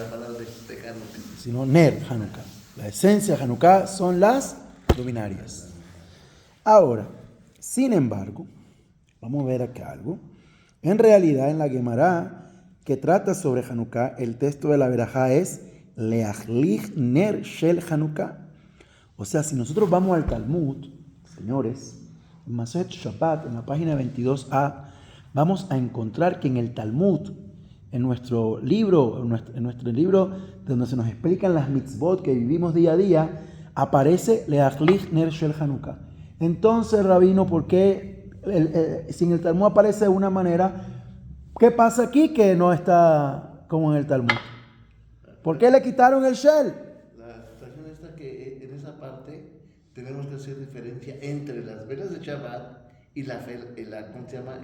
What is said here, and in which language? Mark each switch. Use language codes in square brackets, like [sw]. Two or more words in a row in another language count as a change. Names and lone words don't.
[es] la palabra de Hanukkah. Sino [he] נר חנוכה. [es] La esencia de Hanukkah son las luminarias. Ahora, sin embargo, vamos a ver acá algo. En realidad, en la Gemara que trata sobre Hanukkah, el texto de la verajá es [he] להדליק נר של חנוכה. [es] O sea, si nosotros vamos al Talmud, señores, en Maset Shabbat, en la página 22a, vamos a encontrar que en el Talmud, en nuestro libro donde se nos explican las mitzvot que vivimos día a día, aparece [he] להדליק נר של חנוכה. [es] Entonces, rabino, ¿por qué si en el Talmud aparece de una manera, qué pasa aquí que no está como en el Talmud? ¿Por qué le quitaron el shel? La situación está que en esa parte tenemos que hacer diferencia entre las velas de Shabbat y ¿cómo se llama?